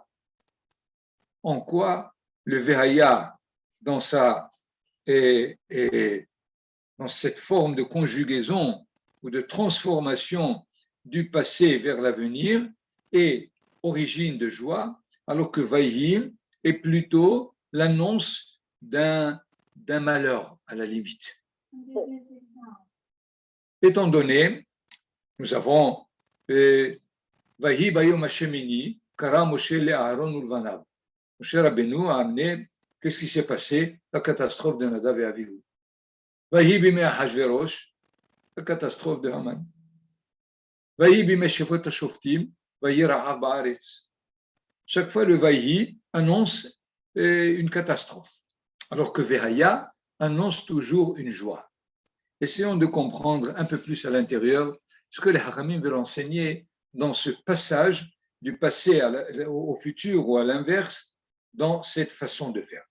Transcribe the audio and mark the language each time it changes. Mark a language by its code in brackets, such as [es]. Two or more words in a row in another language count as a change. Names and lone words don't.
[fr] En quoi le Vehaya, dans cette forme de conjugaison ou de transformation du passé vers l'avenir, est origine de joie, alors que Vayhi est plutôt l'annonce d'un malheur à la limite. Étant donné, nous avons [he] ויהי ביום השמיני, קרא משה לאהרן ולבניו. [fr] Moshe Rabbeinu a amené, qu'est-ce qui s'est passé? La catastrophe de Nadav et Avihu. [he] ויהי בימי אחשורוש, [fr] la catastrophe de Haman. [he] ויהי בימי שפוט השופטים, ויהי רעב בארץ. [fr] Chaque fois, le Vayhi annonce une catastrophe, alors que Vehaya annonce toujours une joie. Essayons de comprendre un peu plus à l'intérieur ce que les Hachamim veulent enseigner dans ce passage du passé au futur ou à l'inverse, dans cette façon de faire.